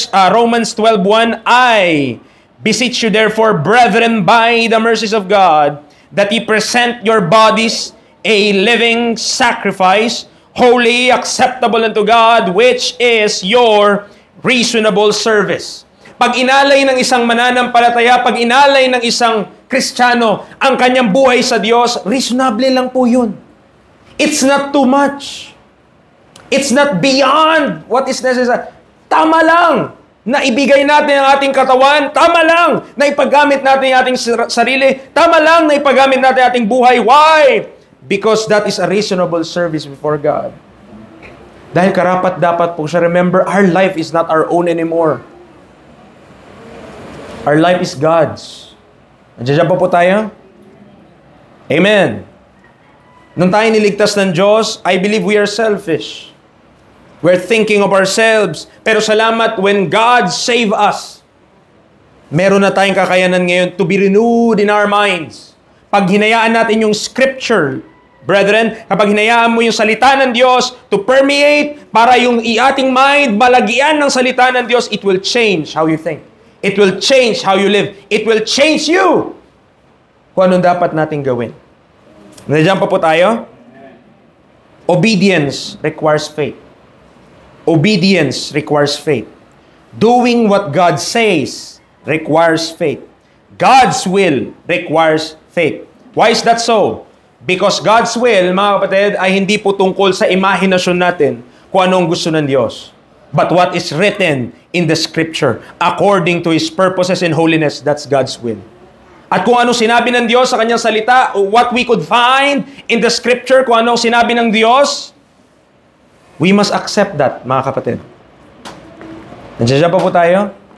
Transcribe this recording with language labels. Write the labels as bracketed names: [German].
[English] Romans 12:1, I beseech you therefore, brethren, by the mercies of God, that ye present your bodies a living sacrifice, holy, acceptable unto God, which is your reasonable service. [Filipino] Pag inalay ng isang mananampalataya, pag inalay ng isang Kristiyano ang kanyang buhay sa Diyos, reasonable lang po yun. [English] It's not too much. It's not beyond what is necessary. [Filipino] Tama lang na ibigay natin ang ating katawan. Tama lang na ipagamit natin ang ating sarili. Tama lang na ipagamit natin ang ating buhay. [English] Why? Because that is a reasonable service before God. [Filipino] Dahil karapat-dapat po siya. [English] Remember, our life is not our own anymore. Our life is God's. [Filipino] Nandiyan pa po tayo? [English] Amen. [Filipino] Nung tayo niligtas ng Diyos, [English] I believe we are selfish. We're thinking of ourselves. [Filipino] Pero salamat, [English] when God save us, [Filipino] Meron na tayong kakayanan ngayon [English] to be renewed in our minds. [Filipino] Pag hinayaan natin yung scripture, brethren, kapag hinayaan mo yung salita ng Diyos [English] to permeate [Filipino] para yung ating mind malagyan ng salita ng Diyos, [English] it will change how you think. It will change how you live. It will change you [Filipino] kung anong dapat natin gawin. Nandiyan pa po tayo? [English] Obedience requires faith. Obedience requires faith. Doing what God says requires faith. God's will requires faith. Why is that so? Because God's will, [Filipino] mga kapatid, ay hindi po tungkol sa imahinasyon natin kung anong gusto ng Diyos. [English] But what is written in the Scripture, according to His purposes and holiness, that's God's will. [Filipino] At kung anong sinabi ng Diyos sa Kanyang salita, [English] what we could find in the Scripture, [Filipino] kung anong sinabi ng Diyos, [English] we must accept that, [Filipino] mga kapatid. Nandiyan pa po tayo?